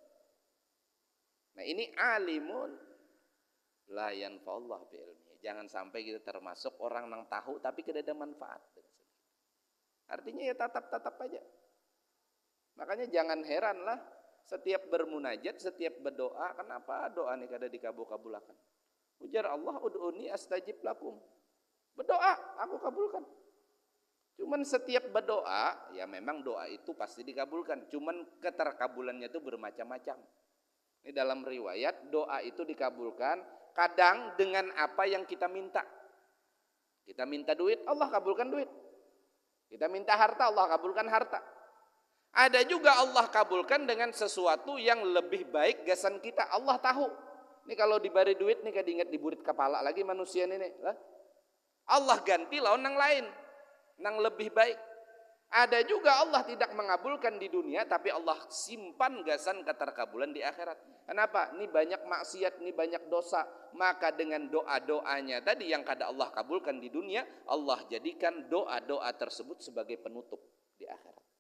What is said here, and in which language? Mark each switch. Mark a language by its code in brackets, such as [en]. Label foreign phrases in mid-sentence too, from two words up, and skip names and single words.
[id] Nah, ini [ar] alimun la yanfa'ullah bi'ilmihi. [id] Jangan sampai kita termasuk orang nang tahu tapi tidak ada manfaat. [bjn] Artinya ya tatap-tatap aja. Makanya jangan heranlah setiap bermunajat, setiap berdoa, kenapa doa ini kada dikabul-kabulakan? [ar] Ujar Allah, ud'uni astajib lakum. [id] Berdoa, aku kabulkan. Cuman setiap berdoa, ya memang doa itu pasti dikabulkan. Cuman keterkabulannya itu bermacam-macam. Ini dalam riwayat, doa itu dikabulkan kadang dengan apa yang kita minta. Kita minta duit, Allah kabulkan duit. Kita minta harta, Allah kabulkan harta. [bjn] Ada juga Allah kabulkan dengan sesuatu yang lebih baik gasan kita. [id] Allah tahu. [bjn] Ini kalau diberi duit nih kada ingat diburit kepala lagi manusia ini. Allah ganti lawan nang lain, nang lebih baik. [id] Ada juga Allah tidak mengabulkan di dunia, tapi Allah simpan gasan keterkabulan di akhirat. Kenapa? Ini banyak maksiat, ini banyak dosa. Maka dengan doa-doanya tadi yang kada Allah kabulkan di dunia, Allah jadikan doa-doa tersebut sebagai penutup di akhirat.